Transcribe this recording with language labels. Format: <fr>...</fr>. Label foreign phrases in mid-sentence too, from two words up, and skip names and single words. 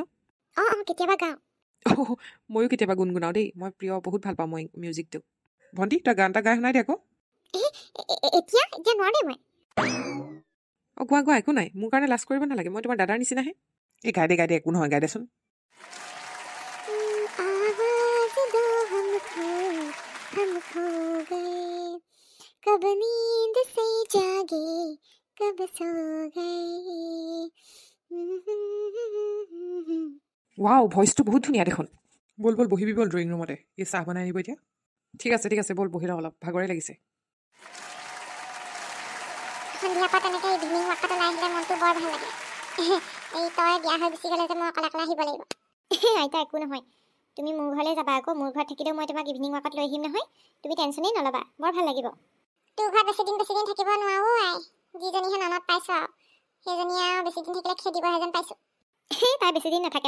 <as>কেতিয়াবা গাওঁ। ময়ো কেতিয়াবা গুণগুণাওঁ দেই, মই বহুত ভাল পাওঁ মই মিউজিকটো। ভণ্টি তই গান এটা গাই শুনাই দে আকৌ। এতিয়া এতিয়া নোৱাৰে মই অঁ গোৱা গোৱা একো নাই মোৰ কাৰণে লাজ কৰিব নালাগে মই তোমাৰ দাদাৰ নিচিনাহে এই গাই দে একো নহয় গাই দেচোন</as> <hi>आवाज दो हम खो गए कब नींद से जागे कब सो गए</hi> <as>ৱাও ভইচটো বহুত ধুনীয়া দেখোন বল বল বহিবি বল</as> <en>drawing roomতে</en> <as>এই চাহ বনাই আনিব এতিয়া ঠিক আছে বল বহি লওঁ অলপ ভাগৰে লাগিছে সন্ধিয়া পৰা তেনেকৈ</as> <en>evening walkত</en> <as>ওলাই আহিলে মনটো বৰ ভাল লাগে এই তই বিয়া হৈ গুচি গ'লে যে মই অকলে অকলে আহিব লাগিব আইতা একো নহয় তুমি মোৰ ঘৰলৈ যাবা আকৌ মোৰ ঘৰত থাকিলেও মই তোমাক</as> <en>evening walkত</en> <as>লৈ আহিম নহয় তুমি টেনশ্যনেই নল'বা বৰ ভাল লাগিব তোৰ ঘৰত বেছি দিন থাকিব নোৱাৰো আই যিজনীহে ননত পাইছোঁ আৰু সেইজনী আৰু বেছি দিন থাকিলে খেদিবহে যেন পাইছোঁ তাই বেছি দিন নাথাকে</as>